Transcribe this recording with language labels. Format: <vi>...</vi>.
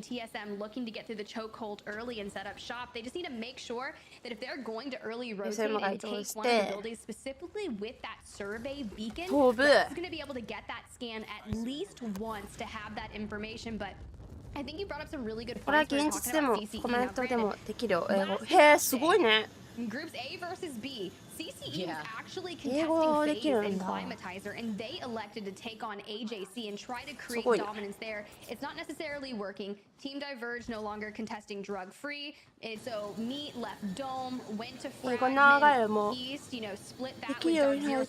<en>TSM looking to get through the chokehold early and set up shop. They just need to make sure that if they're going to early rotate and take one of the buildings, specifically with that survey beacon, that's going to be able to get that scan at least once to have that information. But I think you brought up some really good points.</en> <ja>これは現実でもコメントでもできるよ、英語。へえ、すごいね。</ja> <en>Groups A versus B. CCE is actually contesting FaZe and Climatizer, and they elected to take on AJC and try to create dominance there. It's not necessarily working. Team Diverge no longer contesting Drug Free. So Meat left Dome, went to Fragment East, you know, split that with Dark.</en>